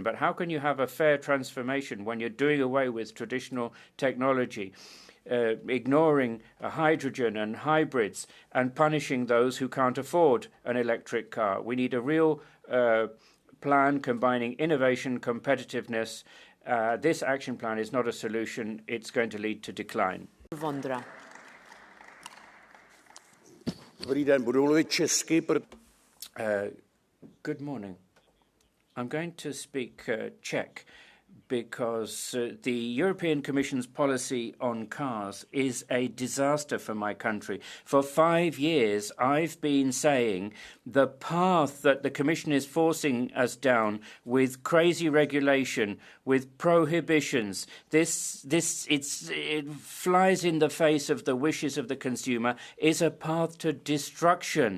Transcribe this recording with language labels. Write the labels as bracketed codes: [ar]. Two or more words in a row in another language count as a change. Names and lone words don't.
[en] But how can you have a fair transformation when you're doing away with traditional technology, ignoring hydrogen and hybrids, and punishing those who can't afford an electric car? We need a real plan combining innovation, competitiveness. This action plan is not a solution. It's going to lead to decline. Vondra. [cs] Dobrý den, budu mluvit česky. [en] Good morning. I'm going to speak Czech because the European Commission's policy on cars is a disaster for my country. For 5 years, I've been saying the path that the Commission is forcing us down with crazy regulation, with prohibitions, it flies in the face of the wishes of the consumer, is a path to destruction.